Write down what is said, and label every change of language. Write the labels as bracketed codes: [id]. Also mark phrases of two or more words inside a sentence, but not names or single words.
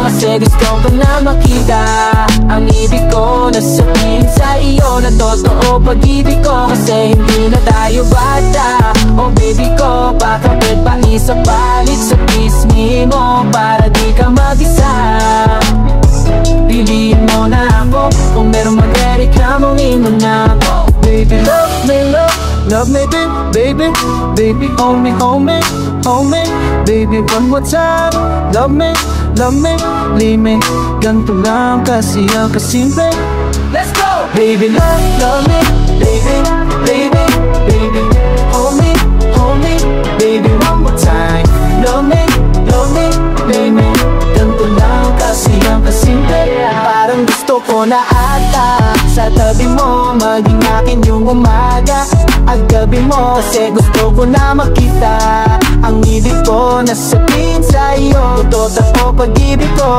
[tl] Kasi gusto ko na makita ang ibig ko na sabihin sa iyo na totoo pag-ibig ko. Kasi hindi na tayo bata, oh baby ko. Baka pwede pa isa palit sa pisngi mo para di ka mag-isa. Piliin mo na ako, kung meron magre-reklamohin mo na ako. [en] Baby, love me, love me, baby, baby, hold me, hold me, hold me. Baby, one more time, love me, leave me. [tl] Ganto lang kasi ang kasimple. [en] Let's go! Baby, love me, baby, baby, baby, hold me, baby, one more time. Love me, baby, [tl] ganto lang kasi ang kasimple. Parang gusto ko na ata sa tabi mo maging akin yung umaga at gabi mo. Kasi gusto ko na makita ang ibig ko na sabihin sa iyo totoo pag-ibig ko.